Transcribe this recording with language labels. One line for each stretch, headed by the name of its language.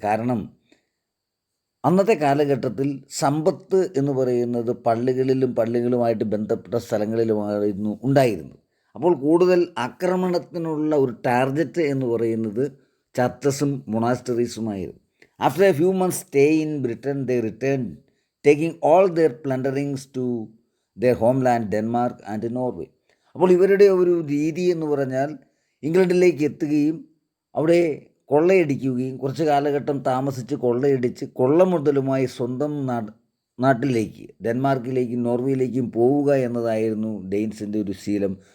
Malayalam: കാരണം അന്നത്തെ കാലഘട്ടത്തിൽ സമ്പത്ത് എന്ന് പറയുന്നത് പള്ളികളുമായിട്ട് ബന്ധപ്പെട്ട സ്ഥലങ്ങളിലുമായിരുന്നു ഉണ്ടായിരുന്നത്. അപ്പോൾ കൂടുതൽ ആക്രമണത്തിനുള്ള ഒരു ടാർഗറ്റ് എന്ന് പറയുന്നത് ചർച്ചസും മൊണാസ്റ്ററീസുമായിരുന്നു.
English: After a few months' stay in Britain, they returned, taking all their plunderings to their homeland, Denmark and Norway.
Malayalam: അപ്പോൾ ഇവരുടെ ഒരു രീതി എന്ന് പറഞ്ഞാൽ ഇംഗ്ലണ്ടിലേക്ക് എത്തുകയും അവിടെ കൊള്ളയടിക്കുകയും കുറച്ച് കാലഘട്ടം താമസിച്ച് കൊള്ളയടിച്ച് കൊള്ള മുതലുമായി സ്വന്തം നാട്ടിലേക്ക്, ഡെൻമാർക്കിലേക്കും നോർവേയിലേക്കും പോവുക എന്നതായിരുന്നു ഡെയിൻസിൻ്റെ ഒരു ശീലം.